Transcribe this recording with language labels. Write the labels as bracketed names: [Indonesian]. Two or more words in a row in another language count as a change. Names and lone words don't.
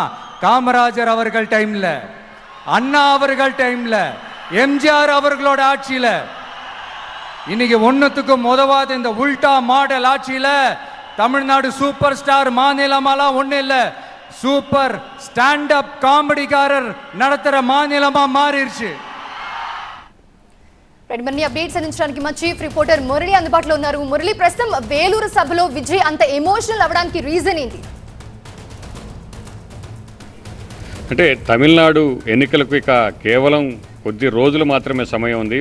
[Tamil] காமராஜர் அவர்கள் டைம்ல, அண்ணா அவர்கள் டைம்ல, எம்ஜிஆர் அவர்களோட ஆட்சியில. இன்னைக்கு ஒன்னுத்துக்கும் உதவாத இந்த உல்டா மாடல் ஆட்சியில தமிழ்நாடு [English] super star [Tamil] மாநிலமாலாம் ஒண்ணு இல்ல, [English] super stand up [Tamil] காமெடிக்காரர் நடத்துற மாநிலமா மாறிடுச்சு. [Telugu] మరిన్ని అప్డేట్స్ అందించడానికి మా చీఫ్ రిపోర్టర్ మురళి అందుబాటులో ఉన్నారు. మురళి, ప్రస్తుతం వేలూరు సభలో విజయ్ అంత ఎమోషనల్ అవడానికి రీజన్ ఏంటి? అంటే తమిళనాడు ఎన్నికలకు ఇక కేవలం కొద్ది రోజులు మాత్రమే సమయం ఉంది.